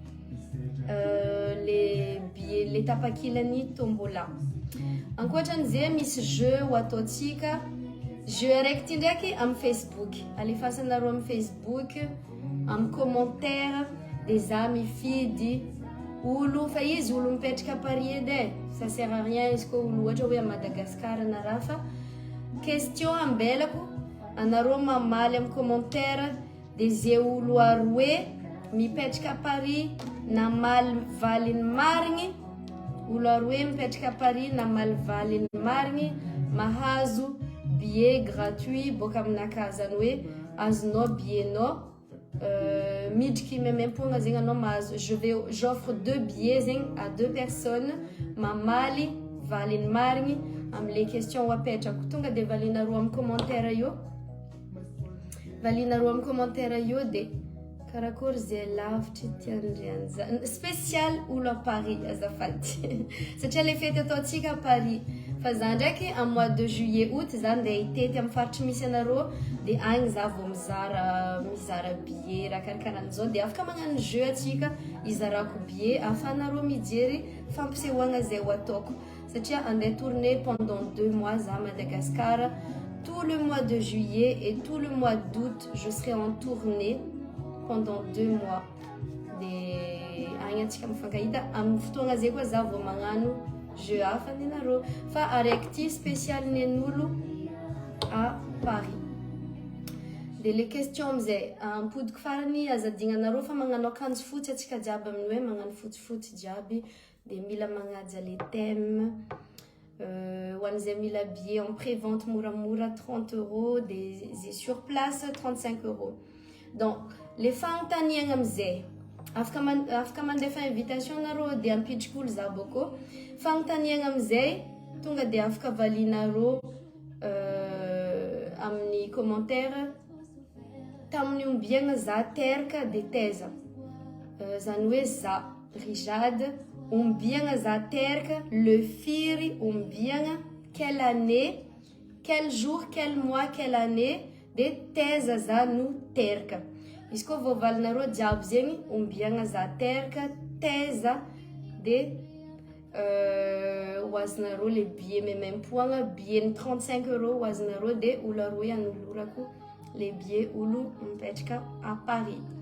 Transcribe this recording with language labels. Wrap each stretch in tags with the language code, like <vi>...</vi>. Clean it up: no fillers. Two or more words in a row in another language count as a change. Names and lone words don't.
<fr>le billet</fr> <mg>le tapakilany tombola ankoatran'izay misy jeu ho ataotsika jeu araiky ty ndraiky amin'ny Facebook alefasanareo amin'ny Facebook amin'ny commentaire de za mifidy olo fa izy olo mipetraka Paris edy</mg> <fr>ça sert à rien</fr> <mg>izy koa olo ohatra hoe</mg> <fr>à Madagascar</fr> <mg>na raha fa question ambelako anareo mamaly amin'ny commentaire de zay olo aroe mipetraka Paris namaly valiny marigny olo aroe mipetraka Paris namaly valiny marigny mahazo</mg> <fr>billet gratuit</fr> <mg>boka aminakahy zany hoe azonao billetnao midriky memem-pogna zegny anao mahazo</mg> <fr>j'offre 2 billets</fr> <mg>zegny</mg> <fr>à 2 personnes</fr> <mg>mamaly valiny marigny am'le question apetrako tonga de valinareo amin'ny commentaire io de karakory zay lavitry tiandrianza spécial olo</mg> <fr>à Paris</fr> <mg>azafady satria le fety ataotsika à Paris fa za ndraiky</mg> <fr>en mois de juillet août</fr> <mg>za ndeha hitety amin'ny faritry misy anareo de agny za vao mizara billet raha karakaran'izao de afaka magnano jeu atsika izarako billet ahafahanareo mijery fampisehoagna zay ho ataoko satria andeha</mg> <fr>tourner pendant 2 mois</fr> <mg>za Madagascar</mg> <fr>tout le mois de juillet et tout le mois d'août je serai en tournée pendant 2 mois</fr> <mg>de agny atsika mifankahita amin'ny fotoagna zay koa za vao magnano jeu hafa ninareo fa araiky ty spécial nen'olo</mg> <fr>à Paris</fr> <mg>de</mg> <fr>les questions</fr> <mg>amizay ampodiko farany azadignanareo fa magnano akanjo fotsy atsika jiaby amin'ny hoe magnano fotsifotsy jiaby de mila magnaja</mg> <fr>les thèmes</fr> <mg>hoan'izay mila billet</mg> <fr>en pré-vente</fr> <mg>moramora</mg> <fr>30 euros des sur place 35 euros donc les</fr> <mg>fagnontaniagna amizay afaka mandefa invitation nareo de ampidriky olo za boko fagnontaniagna amizay tonga de afaka valinareo amin'ny commentaire tamin'ny ombiagna za teraka de teza zany hoe za Rijade ombiagna za teraka le firy ombiagna</mg> <fr>quelle année quel jour quel mois quelle année</fr> <mg>de teza za no teraka izy koa vao valinareo jiaby zegny ombiagna za teraka teza de hoazonareo</mg> <fr>le billet</fr> <mg>memem-poagna billet ny 35 euros hoazonareo de olo aroe anolorako</mg> <fr>le billet</fr> <mg>olo mipetraka</mg> <fr>à Paris</fr>